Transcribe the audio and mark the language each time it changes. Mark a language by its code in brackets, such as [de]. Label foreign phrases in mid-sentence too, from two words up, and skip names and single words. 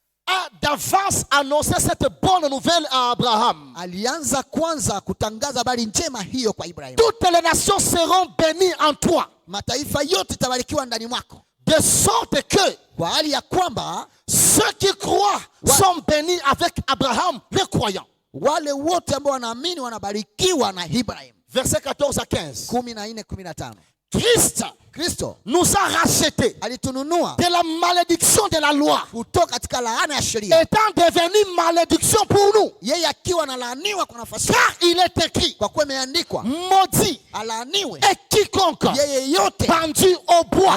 [fr] a d'avance annoncé cette bonne nouvelle à Abraham. [sw] Alianza kwanza kutangaza habari njema hiyo kwa Ibrahim. [fr] Toutes les nations seront bénies en toi. [sw] Mataifa yote tabarikiwa ndani mwako. [fr] De sorte que [sw] kwa hali ya kwamba [fr] ceux qui croient sont bénis avec Abraham, le croyant. [sw] Wale wote ambao wanaamini wanabarikiwa na Ibrahim. [fr] Verset 14 à 15. [sw] 14-15. Kristo [fr] nous a rachetés de la malédiction de la loi, étant devenu malédiction pour nous. Car il est écrit, maudit et quiconque pendu au bois.